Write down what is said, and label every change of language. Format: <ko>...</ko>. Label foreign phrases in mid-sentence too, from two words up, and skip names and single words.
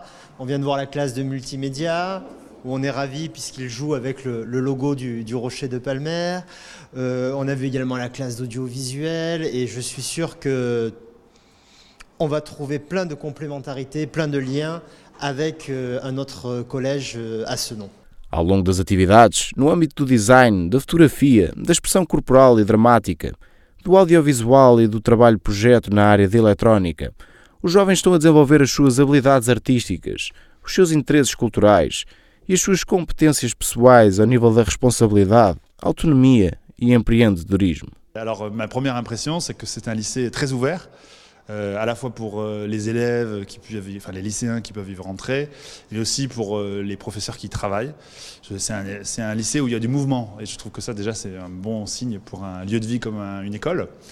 <fr>On vient de voir la classe de multimédia, où on est ravis puisqu'il joue avec le logo du Rocher de Palmer. On a vu également la classe d'audiovisuel et je suis sûr qu'on va trouver plein de complémentarités, plein de liens avec un autre collège à ce nom.</fr> <pt>Ao longo das atividades, no âmbito do design, da fotografia, da expressão corporal e dramática, do audiovisual e do trabalho-projeto na área de eletrónica, os jovens estão a desenvolver as suas habilidades artísticas, os seus interesses culturais e as suas competências pessoais ao nível da responsabilidade, autonomia et empreendedorisme.</pt> <fr>Alors ma première impression, c'est que c'est un lycée très ouvert, à la fois pour les élèves, les lycéens qui peuvent y rentrer, mais aussi pour les professeurs qui travaillent. C'est un lycée où il y a du mouvement, et je trouve que ça déjà c'est un bon signe pour un lieu de vie comme une école.</fr>